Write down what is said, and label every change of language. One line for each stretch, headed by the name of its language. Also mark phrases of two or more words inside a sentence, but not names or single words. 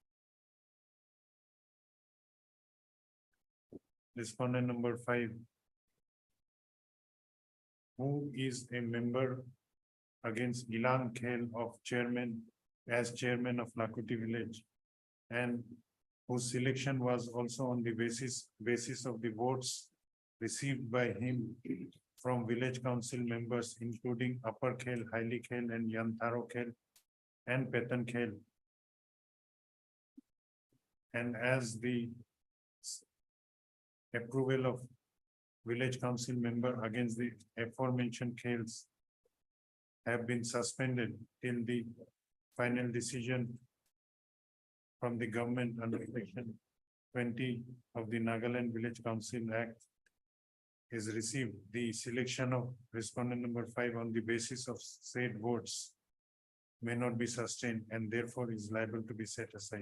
English: Respondent number 5, who is a member against Ilang Khel of chairman as chairman of Lakoti village, and whose selection was also on the basis of the votes received by him from village council members, including Upper Khel, Haili Khel and Yantharo Khel and Petan Khel. And as the approval of village council member against the aforementioned khels have been suspended till the final decision from the government under section 20 of the Nagaland Village Council Act is received, the selection of respondent number 5 on the basis of said votes may not be sustained and therefore is liable to be set aside.